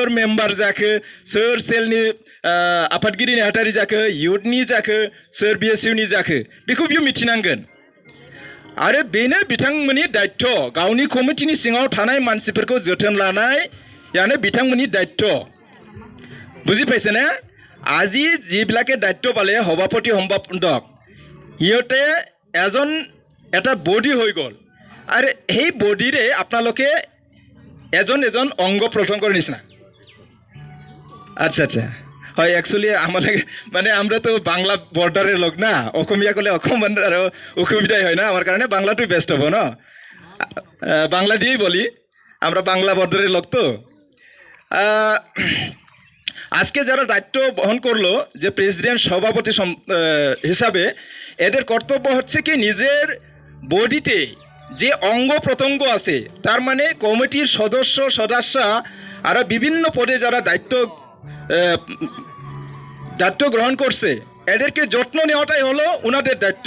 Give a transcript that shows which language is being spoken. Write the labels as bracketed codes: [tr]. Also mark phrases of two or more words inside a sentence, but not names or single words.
[brx] मेम्बार जाखो सोर सेलनि आफादगिरि नेहाथारि जाखो युथनि जाखो सोर BSUनि जाखो बेखौ बियो मिथिनांगोन आरो बेनो बिथांमोननि दायित्व गावनि कमिटिनि सिङाव थानाय मानसिफोरखौ जोथोन लानायानो बिथांमोननि दायित्व बुजि पाइছে ना [as] আজি যিবিলাকে দায়িত্ব পালে সভাপতি সম্পাদক সিহঁতে এটা বডি হৈ গ'ল আৰু সেই বডিৰে আপোনালোকে এজন অংগ প্ৰত্যংগৰ নিচিনা আচ্ছা হয় [bn] অ্যাকচুয়ালি আমাদের মানে আমরা তো বাংলা বর্ডারের লোক না, [as] অসমীয়া কলে অকমান আৰু অসুবিধাই হয় না, [bn] আমার কারণে বাংলাটাই বেস্ট হবো না, বাংলা দিয়েই বলি, আমরা বাংলা বর্ডারের লোক তো। আজকে যারা দায়িত্ব বহন করলো যে প্রেসিডেন্ট সভাপতি হিসাবে, এদের কর্তব্য হচ্ছে কি নিজের বডিতে যে অঙ্গ প্রত্যঙ্গ আছে, তার মানে কমিটির সদস্য আরও বিভিন্ন পদে যারা দায়িত্ব গ্রহণ করছে, এদেরকে যত্ন নেওয়াটাই হলো ওনাদের দায়িত্ব।